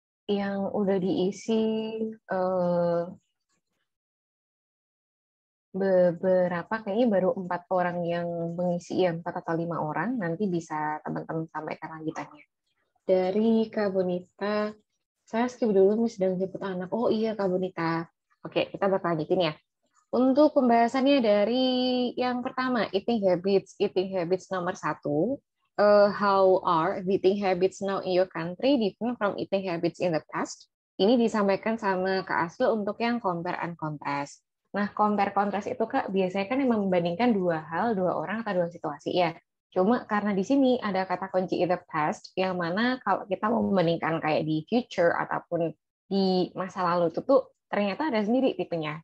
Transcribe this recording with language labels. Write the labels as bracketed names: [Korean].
[Indonesian] Yang udah diisi eh, beberapa, kayaknya baru 4 orang yang mengisi, ya 4 atau 5 orang. Nanti bisa teman-teman sampaikan lanjutannya. Dari Kak Bonita, saya skip dulu, Miss, sedang jemput anak. Oh iya, Kak Bonita. Oke, kita bakal lanjutin ya. Untuk pembahasannya dari yang pertama, eating habits. Eating habits nomor 1. [English] How are eating habits now in your country different from eating habits in the past? [Indonesian] Ini disampaikan sama Kak Asli untuk yang compare and contrast. Nah, compare contrast itu Kak biasanya kan yang membandingkan dua hal, dua orang atau dua situasi ya. Cuma karena di sini ada kata kunci [English] in the past, [Indonesian] yang mana kalau kita mau membandingkan kayak di future ataupun di masa lalu itu tuh ternyata ada sendiri tipenya.